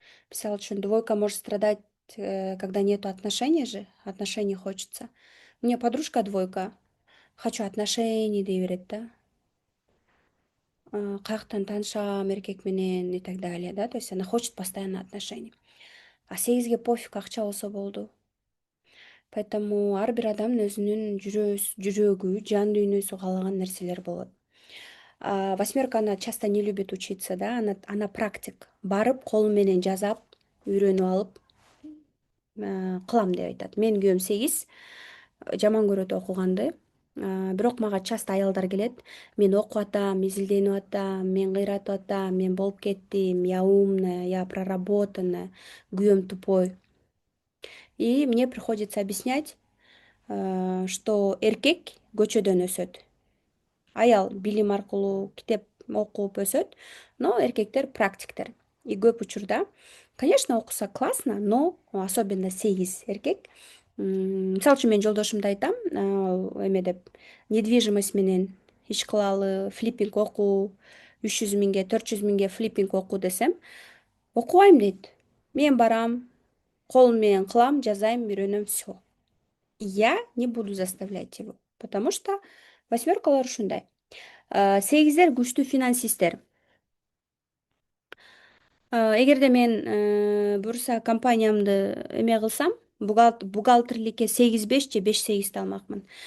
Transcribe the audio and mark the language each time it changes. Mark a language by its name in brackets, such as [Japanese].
[Kyrgyz] Мисалы үчүн [Russian] двойка может страдать, когда нету отношений же, отношений хочется. У меня подружка двойка, хочу отношений [Kyrgyz] дей берет да. Каяктан таанышам эркек менен [Russian] и так далее, да, то есть она хочет постоянно отношений. [Kyrgyz] А сегизге пофиг, акча болсо болду. Поэтому ар бир адамдын өзүнүн жүрөгү, жан дүйнөсү каалаган нерселер болот. [Russian] Восьмерка, она часто не любит учиться, да, она практик. [Kyrgyz] Барып, колу менен жасап, үйрөнүп алып, кылам деп айтат. Менин күйөөм 8, жаман көрөт окуганды. Бирок мага часто аялдар келет. Мен окуп атам, изилденип атам, мен кыйратып атам, мен болуп кеттим, [Russian] я умная, я проработанная, [Kyrgyz] күйөөм тупой. [Russian] И мне приходится объяснять, что [Kyrgyz] эркек көчөдөн өсөт. Аял билим аркылуу, китеп окуп өсөт, но эркектер практиктер. [Russian] И [Kyrgyz] көп учурда, [Russian] конечно, окуса классно, но особенно 8 эркек. [Kyrgyz] Мисалы үчүн мен жолдошумду айтам, деп недвижимость менен иш кылалы, флиппинг окуу, 300 000, 400 000 флиппинг окуу десем, окубайм дейт. Мен барам, колум менен кылам, жасайм, үйрөнөм, все. [Russian] Я не буду заставлять его, потому что [Kyrgyz] восьмеркалар ушундай. Сегиздер күчтүү финансисттер. Эгерде мен буюрса компаниямды эме кылсам, бухгалтерликке 8-5 же 5-8 алмакмын.